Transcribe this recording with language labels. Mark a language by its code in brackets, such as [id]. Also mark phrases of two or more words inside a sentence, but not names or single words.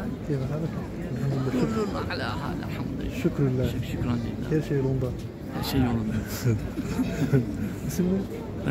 [ar] كيف حالك؟ الحمد لله. كل على حال الحمد لله. شكرا لله. شكرا لله. [tr] Her şey yolunda. Her şey yolunda. İsim ne?